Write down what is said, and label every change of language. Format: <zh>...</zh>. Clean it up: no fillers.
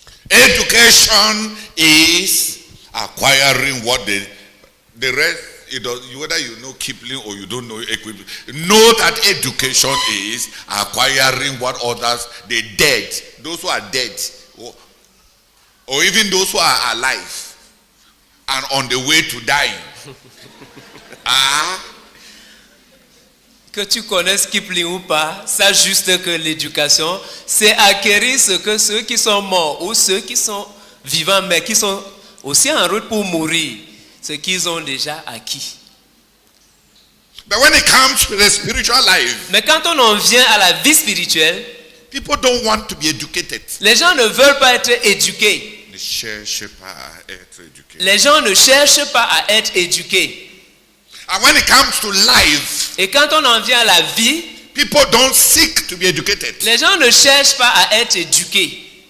<en>education is acquiring what the rest, whether you know Kipling or you don't know Kipling, know that education is acquiring what others, the dead, those who are dead, or even those who are alive and on the way to dying.</en> <fr>Que tu connaisses Kipling ou pas, sache juste que l'éducation, c'est acquérir ce que ceux qui sont morts ou ceux qui sont vivants mais qui sont aussi en route pour mourir, ce qu'ils ont déjà acquis.</fr> <en>But when it comes to the spiritual life,</en> <fr>mais quand on en vient à la vie spirituelle,</fr> <en>people don't want to be educated.</en> <fr>Les gens ne veulent pas être éduqués. Ne cherchent pas à être éduqués. Les gens ne cherchent pas à être éduqués.</fr> <en>And when it comes to life,</en> <fr>et quand on en vient à la vie,</fr> <en>people don't seek to be educated.</en> <fr>Les gens ne cherchent pas à être éduqués.</fr>